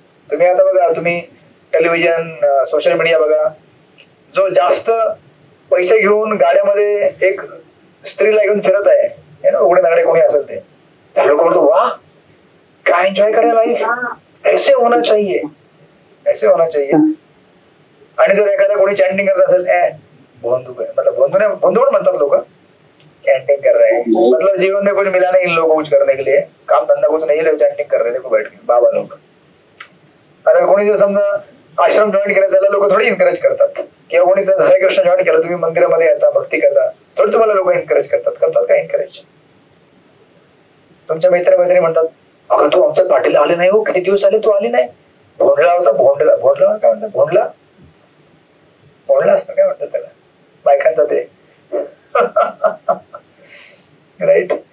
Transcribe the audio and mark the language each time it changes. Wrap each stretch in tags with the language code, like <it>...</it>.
<mr>तुम्ही आता बघा, तुम्ही टेलिव्हिजन, सोशल मीडिया बघा, जो जास्त पैसे घेऊन गाड्यामध्ये एक स्त्रीला घेऊन फिरत आहे, उघडे नागडे कोणी असेल ते, त्या लोक म्हणतो वा काय एन्जॉय करे लाईफ,</mr> <hi>ऐसे होना चाहिए, ऐसे होना चाहिए.</hi> <mr>आणि जर एखादा कोणी चॅन्टिंग करत असेल, भोंदू मतलब भोंदू पण म्हणतात लोक,</mr> <hi>चैंटिंग कर रहे हैं मतलब जीवन में कुछ मिला नहीं इन लोगों को कुछ करने के लिए, काम धंधा कुछ नहीं, लोग चैंटिंग कर रहे थे बैठ के बाबा लोग.</hi> <mr>आता कोणी जर समजा आश्रम जॉईन केला त्याला लोक थोडी एनकरेज करतात, किंवा कोणी जर हरे कृष्ण जॉईन केलं, तुम्ही मंदिरामध्ये येता, भक्ती करता, थोडी तुम्हाला लोक एनकरेज करतात का एनकरेज? तुमच्या मैत्रिणी म्हणतात अगं तू आमच्या पार्टीला आले नाही हो, किती दिवस आले तू आली नाही, भोंडला होता, भोंडला काय म्हणतात, भोंडला असतं काय म्हणतात त्याला बायकांचा ते राईट.</mr>